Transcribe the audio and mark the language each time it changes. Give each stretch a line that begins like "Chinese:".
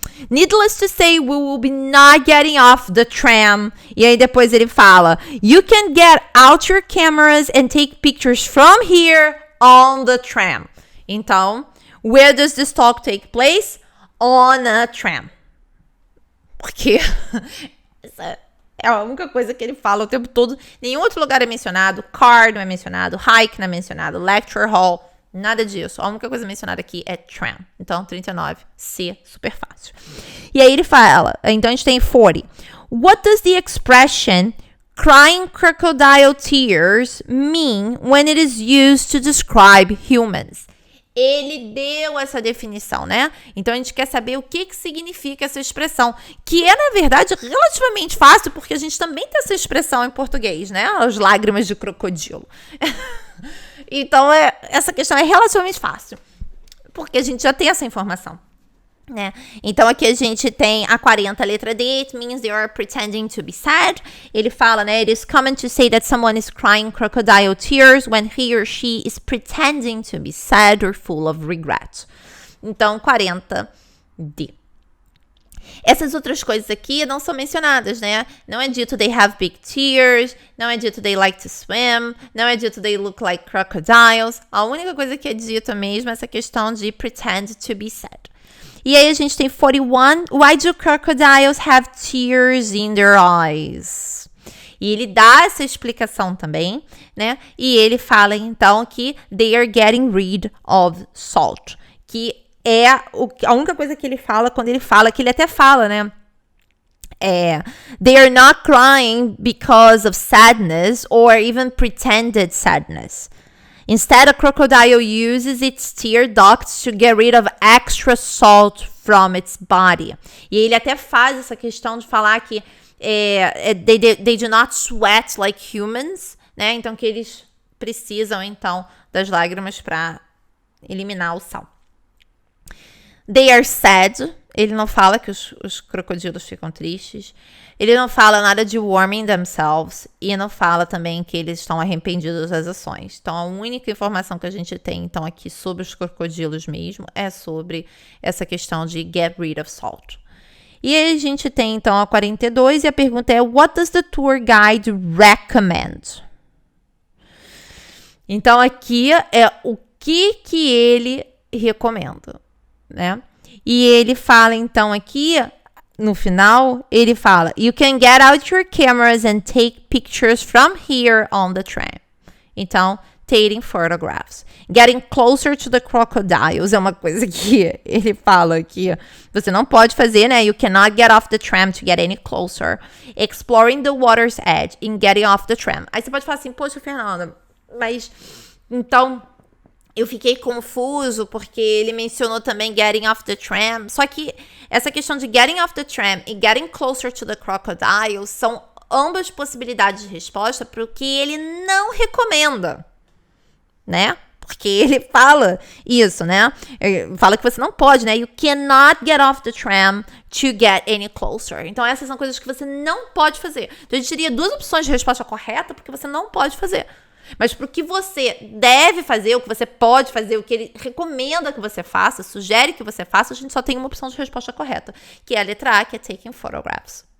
English: needless to say, we will be not getting off the tram.
Portuguese: E aí depois ele fala,
English: you can get out your cameras and take pictures from here on the tram. Então, where does this talk take place? On a tram.
Portuguese: Porque essa é a única coisa que ele fala o tempo todo. Nenhum outro lugar é mencionado. Car não é mencionado. Hike não é mencionado. Lecture hall. Nada disso. A única coisa mencionada aqui é tram. Então, 39. C, super fácil. E aí ele fala, então a gente tem 40.
English: What does the expression crying crocodile tears mean when it is used to describe humans?
Portuguese: Ele deu essa definição, né? Então a gente quer saber o que significa essa expressão, que é, na verdade, relativamente fácil, porque a gente também tem essa expressão em português, né? As lágrimas de crocodilo. Então, essa questão é relativamente fácil, porque a gente já tem essa informação, né? Então, aqui a gente tem a 40, letra D,
English: it means they are pretending to be sad.
Portuguese: Ele fala, né?
English: It is common to say that someone is crying crocodile tears when he or she is pretending to be sad or full of regret.
Portuguese: Então, 40, D. Essas outras coisas aqui não são mencionadas, né? Não é dito
English: they have big tears,
Portuguese: não é dito
English: they like to swim,
Portuguese: não é dito
English: they look like crocodiles.
Portuguese: A única coisa que é dita mesmo é essa questão de
English: pretend to be sad.
Portuguese: E aí a gente tem 41.
English: Why do crocodiles have tears in their eyes?
Portuguese: E ele dá essa explicação também, né? E ele fala então que
English: they are getting rid of salt,
Portuguese: que é a única coisa que ele fala quando ele fala, que ele até fala, né?
English: They are not crying because of sadness or even pretended sadness. Instead, a crocodile uses its tear ducts to get rid of extra salt from its body.
Portuguese: E ele até faz essa questão de falar que
English: they do not sweat like humans,
Portuguese: né? Então, que eles precisam, então, das lágrimas para eliminar o sal.
English: They are sad.
Portuguese: Ele não fala que os crocodilos ficam tristes. Ele não fala nada de warming themselves. E não fala também que eles estão arrependidos das ações. Então, a única informação que a gente tem, então, aqui sobre os crocodilos mesmo é sobre essa questão de
English: get rid of salt.
Portuguese: E aí a gente tem, então, a 42. E a pergunta é,
English: what does the tour guide recommend?
Portuguese: Então, aqui é o que ele recomenda, né? E ele fala, então, aqui, no final, ele fala,
English: you can get out your cameras and take pictures from here on the tram. Então, taking photographs. Getting closer to the crocodiles
Portuguese: é uma coisa que ele fala que você não pode fazer, né?
English: You cannot get off the tram to get any closer. Exploring the water's edge and getting off the tram.
Portuguese: Aí você pode falar assim, poxa, Fernanda, mas, então... eu fiquei confuso porque ele mencionou também
English: getting off the tram.
Portuguese: Só que essa questão de
English: getting off the tram
Portuguese: e
English: getting closer to the crocodile
Portuguese: são ambas possibilidades de resposta para o que ele não recomenda, né? Porque ele fala isso, né? Ele fala que você não pode, né?
English: You cannot get off the tram to get any closer.
Portuguese: Então, essas são coisas que você não pode fazer. Então, a gente teria duas opções de resposta correta porque você não pode fazer. Mas para o que você deve fazer, o que você pode fazer, o que ele recomenda que você faça, sugere que você faça, a gente só tem uma opção de resposta correta, que é a letra A, que é
English: taking photographs.